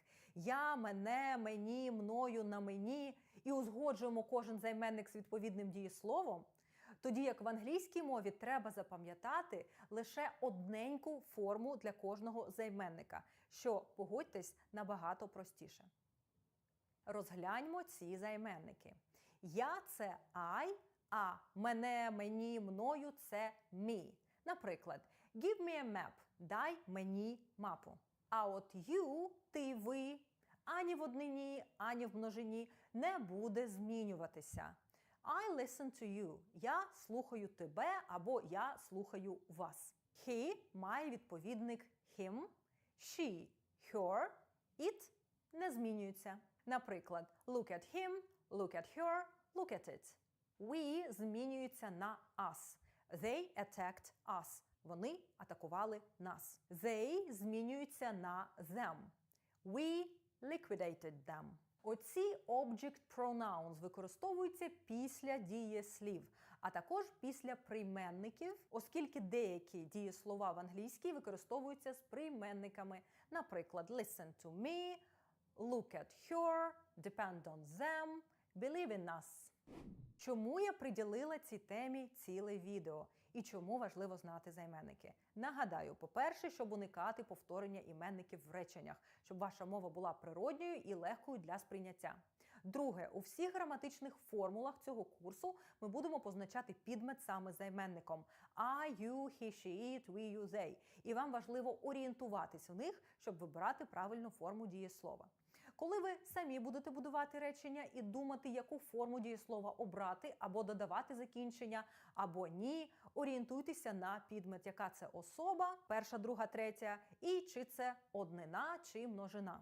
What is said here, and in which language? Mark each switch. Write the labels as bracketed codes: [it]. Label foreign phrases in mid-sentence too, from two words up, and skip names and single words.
[uk] Я, мене, мені, мною, на мені, і узгоджуємо кожен займенник з відповідним дієсловом, тоді як в англійській мові треба запам'ятати лише одненьку форму для кожного займенника, що, погодьтесь, набагато простіше. Розгляньмо ці займенники. Я – це I, а мене, мені, мною – це me. Наприклад, [en] give me a map – [uk] дай мені мапу. А от you – ти, ви, ані в однині, ані в множині не буде змінюватися. [en] I listen to you. [uk] Я слухаю тебе або я слухаю вас. [en] He [uk] має відповідник [en] him, she, her, it [uk] не змінюється. Наприклад, [en] look at him, look at her, look at it. We [uk] змінюється на [en] us. They attacked us. [uk] Вони атакували нас. They змінюються на them. [en] We liquidated them. [uk] Оці [en] object pronouns [uk] використовуються після дієслів, а також після прийменників, оскільки деякі дієслова в англійській використовуються з прийменниками. Наприклад, [en] listen to me, look at her, depend on them, believe in us. [uk] Чому я приділила цій темі ціле відео? І чому важливо знати займенники? Нагадаю, по-перше, щоб уникати повторення іменників в реченнях, щоб ваша мова була природньою і легкою для сприйняття. Друге, у всіх граматичних формулах цього курсу ми будемо позначати підмет саме займенником [en] I, you, he, she, it, we, you, they. [uk] І вам важливо орієнтуватись у них, щоб вибирати правильну форму дієслова. Коли ви самі будете будувати речення і думати, яку форму дієслова обрати, або додавати закінчення, або ні, орієнтуйтеся на підмет, яка це особа, перша, друга, третя, і чи це однина, чи множина.